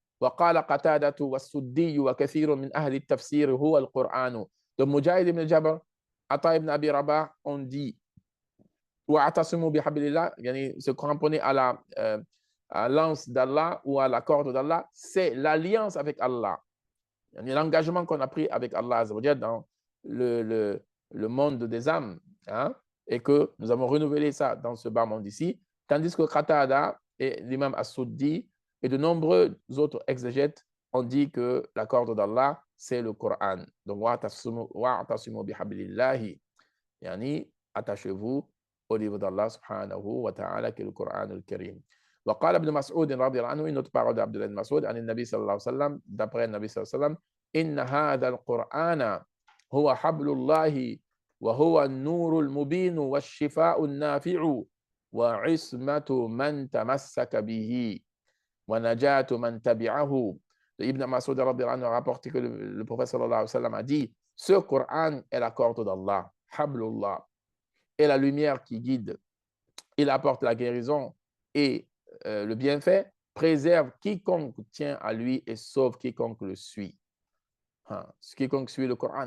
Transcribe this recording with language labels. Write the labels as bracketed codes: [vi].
[ar] وقال قتادة والسدي وكثير من أهل التفسير هو القرآن. [fr] Donc Mujahid ibn Jabr, Ata ibn Abi Rabah, on dit [ar] وَاعْتَصِمُوا بِحَبْلِ اللَّهِ, [fr] yani se cramponner à la lance d'Allah ou à la corde d'Allah, c'est l'alliance avec Allah. L'engagement qu'on a pris avec Allah dans le monde des âmes, hein, et que nous avons renouvelé ça dans ce bas monde ici, tandis que Qatada et l'imam As-Suddi et de nombreux autres exégètes ont dit que la corde d'Allah, c'est le Coran. Donc, [ar] wa'tasimu bihablillahi, [fr] yani attachez-vous au livre d'Allah subhanahu wa ta'ala, qui est le Coran al-Karim. [ar] وقال ابن مسعود رضي الله عنه, [fr] une autre parole d'Abd Allah ibn Mas'ud, [ar] عن النبي صلى الله عليه وسلم, [fr] d'après le Nabi [ar] صلى الله عليه وسلم, إن هذا القرآن هو حبل الله وهو النور المبين والشفاء النافع وعصمة من تمسك به ونجاة من تبعه. [fr] Ibn Mas'ud رضي الله عنه a rapporté que le prophète صلى الله عليه وسلم a dit, ce Coran est la corde d'Allah, hablullah, est la lumière qui guide, il apporte la guérison et le bienfait, préserve quiconque tient à lui et sauve quiconque le suit. Quiconque suit le Coran.